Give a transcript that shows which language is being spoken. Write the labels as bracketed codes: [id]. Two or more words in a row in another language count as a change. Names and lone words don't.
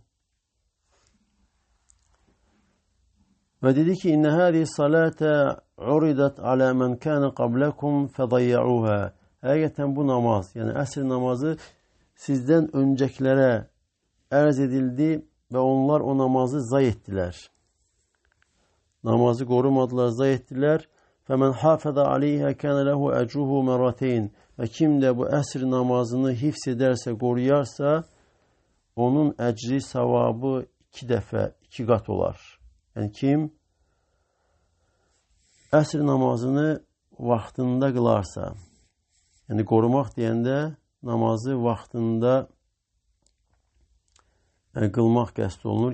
[az] Və dedi ki, [ar] إن هذه الصلاة عرضت على من كان قبلكم فضيعوها. [az] Həqiqətən bu namaz, yəni əsr namazı sizdən öncəkilərə ərz edildi və onlar o namazı zay etdilər. Namazı qorumadılar, zay etdilər. [ar] فَمَنْ حَافَظَ عَلَيْهَا كَانَ لَهُ أَجْرُهُ مَرَّتَيْنِ. [az] Və kim də bu əsr namazını hifz edərsə, qoruyarsa, onun əcri, savabı 2 dəfə, 2 qat olar. Yəni kim əsr namazını vaxtında qılarsa, yəni qorumaq deyəndə namazı vaxtında qılmaq qəsd olunur.